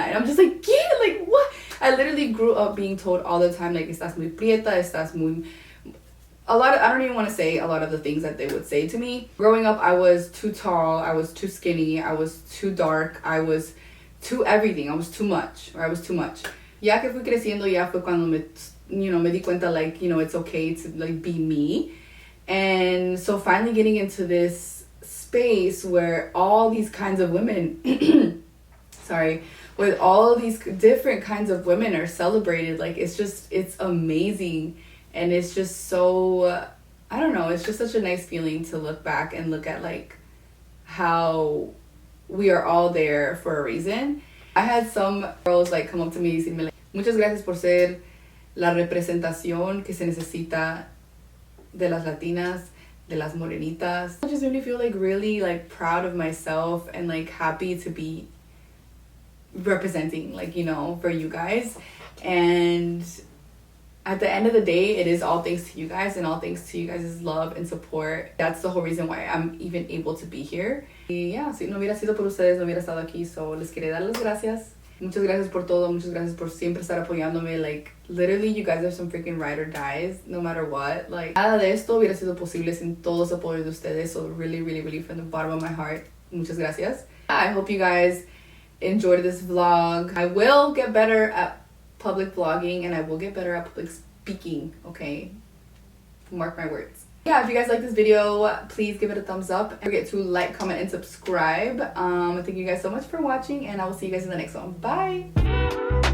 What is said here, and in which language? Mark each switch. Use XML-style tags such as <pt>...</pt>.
<en>And I'm just like, yeah, like what? I literally grew up being told all the time, like,</en> <es>estás muy prieta, estás muy...</es> <en>I don't even want to say a lot of the things that they would say to me. Growing up, I was too tall, I was too skinny, I was too dark, I was too everything, I was too much, or I was too much.</en> <es>Ya que fui creciendo, ya fue cuando me di cuenta,</es> <en>like, it's okay to like be me. And so finally getting into this space where all these kinds of women sorry, with all of these different kinds of women are celebrated, like it's amazing. And it's just so I don't know, it's just such a nice feeling to look back and look at like how we are all there for a reason. I had some girls like come up to me</en> <es>y decirme like, muchas gracias por ser la representación que se necesita de las latinas, de las morenitas.</es> <en>I just really feel like really like proud of myself and like happy to be representing, like, you know, for you guys. And at the end of the day, it is all thanks to you guys and all thanks to you guys' love and support. That's the whole reason why I'm even able to be here.</en> <es>Y yeah, si no hubiera sido por ustedes, no hubiera estado aquí. So les quería dar las gracias. Muchas gracias por todo. Muchas gracias por siempre estar apoyándome.</es> <en>Like, literally, you guys are some freaking ride or dies, no matter what.</en> <es>Like, nada de esto hubiera sido posible sin todo ese apoyo de ustedes.</es> <en>So really, really, really, from the bottom of my heart,</en> <es>muchas gracias.</es> <en>I hope you guys enjoyed this vlog. I will get better at public vlogging and I will get better at public speaking, okay? Mark my words. Yeah, if you guys like this video, please give it a thumbs up. Don't forget to like, comment, and subscribe. Thank you guys so much for watching, and I will see you guys in the next one. Bye!</en>